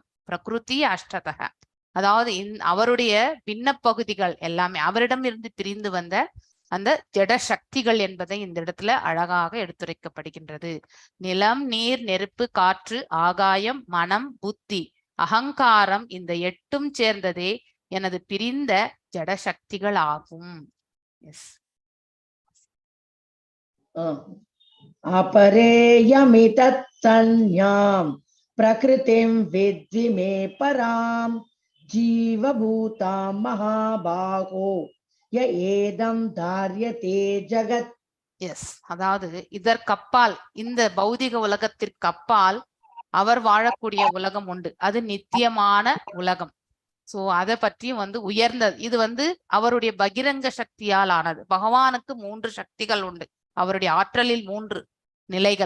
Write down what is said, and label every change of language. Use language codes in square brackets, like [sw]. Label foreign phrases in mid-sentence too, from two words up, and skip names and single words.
[sa] प्रकृति अष्टधा, [ta] அதாவது அவருடைய பின்ன பகுதிகள் எல்லாமே அவரிடம் இருந்து பிரிந்து வந்த அந்த ஜட சக்திகள் என்பதை இந்த இடத்துல அழகாக எடுத்துரைக்கப்படுகின்றது. நிலம், நீர், நெருப்பு, காற்று, ஆகாயம், மனம், புத்தி, அகங்காரம், இந்த 8ம் சேர்ந்ததே எனது பிரிந்த ஜட சக்திகள் ஆகும். எஸ், [sa] अपरेयमितत् संज्ञां प्रकृतिं विद्धि मे परां जीवभूतां महाबाहो य एदं धार्यते जगत्. [ta] எஸ், அதாவது இதற்கப்பால், இந்த பௌதிக உலகத்திற்கு அப்பால் அவர் வாழக்கூடிய உலகம் உண்டு. அது நித்தியமான உலகம். சோ அதை பற்றியும் வந்து உயர்ந்தது. இது வந்து அவருடைய பகிரங்க சக்தியால் ஆனது. பகவானுக்கு 3 சக்திகள் உண்டு. அவருடைய ஆற்றலில் 3 நிலைகள்.